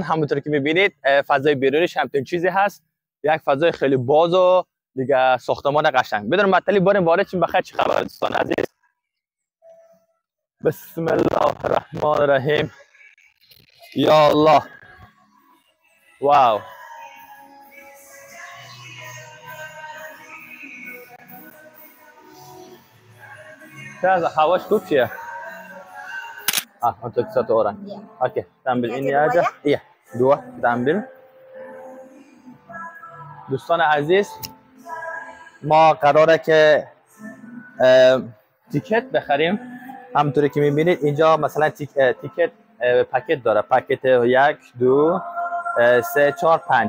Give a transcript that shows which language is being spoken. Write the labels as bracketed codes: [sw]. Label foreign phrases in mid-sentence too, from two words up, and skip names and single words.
[fa] همونطور که میبینید فضای بیرونیش همچین چیزی هست، یک فضای خیلی باز و دیگه ساختمان قشنگ. بدون معطلی بریم وارد شیم. بخیر چه خبر دوستان عزیز؟ [ar] بسم الله الرحمن الرحیم. [fa] یا الله، واو. Casa, havaş çok ya. [id] Untuk satu orang. Okey, kita ambil ini aja. Iya, dua kita ambil. [fa] دوستان عزیز، ما قراره که تیکت بخریم. همونطوری که میبینید اینجا مثلا تیکت پاکت داره، پاکت 1 2 3 4 5.